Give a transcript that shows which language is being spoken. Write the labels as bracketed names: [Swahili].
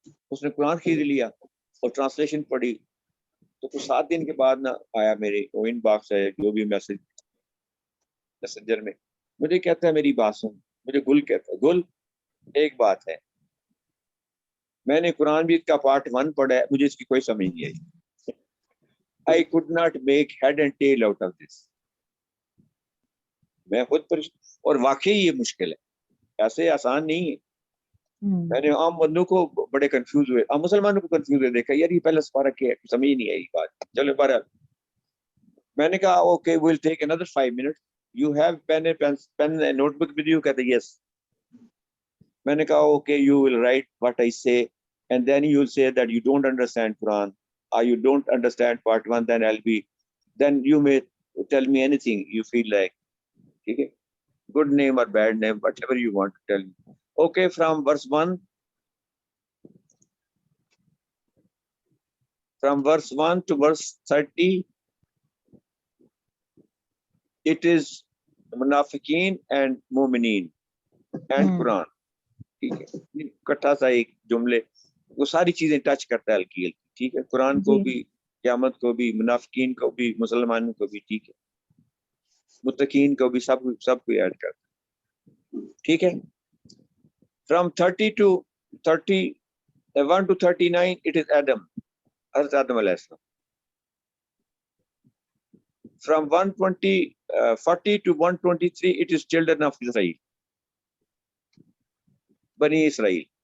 [Urdu] اس نے قرآن خرید لیا اور ٹرانسلیشن پڑھی. تو کچھ 7 دن کے بعد نہ آیا میرے ان باکس ہے جو بھی میسنجر میں, مجھے کہتا ہے میری بات سن. مجھے گل کہتا ہے, گل ایک بات ہے, میں نے قرآن بھی کا پارٹ 1 پڑھا ہے, مجھے اس کی کوئی سمجھ نہیں آئی. [English] I could not make head and tail out of this. [Urdu] میں خود اور واقعی یہ مشکل ہے, ایسے آسان نہیں ہے. میں نے عام بندوں کو بڑے کنفیوز ہوئے, عام مسلمانوں کو کنفیوز ہوئے دیکھا, یار یہ پہلا سپارہ کیا ہے, سمجھ نہیں آئی بات. چلو بہرحال میں نے کہا okay [English] we'll take another 5 minutes. You have pen and notebook with you? [Urdu] کہتے yes. میں نے کہا [English] Okay you will write what I say and then you will say that you don't understand Quran or you don't understand part 1, then you may tell me anything you feel like. [Urdu] ٹھیک ہے, [English] good name or bad name, whatever you want to tell me. Okay, from verse 1 to verse 30 it is munafiqeen and mu'mineen and Quran. [Urdu] ٹھیک ہے, اکٹھا سا ایک جملے, وہ ساری چیزیں ٹچ کرتا ہے ہلکی ہلکی. ٹھیک ہے, قرآن کو بھی, قیامت کو بھی, منافقین کو بھی, مسلمانوں کو بھی. ٹھیک ہے, متقین کو بھی, سب کو ایڈ کرتا ہے. ٹھیک ہے. [English] From 30 to 31 to 39 it is Adam, حضرت آدم علیہ السلام. From 40 to 123 it is children of Israel, Bani Israel.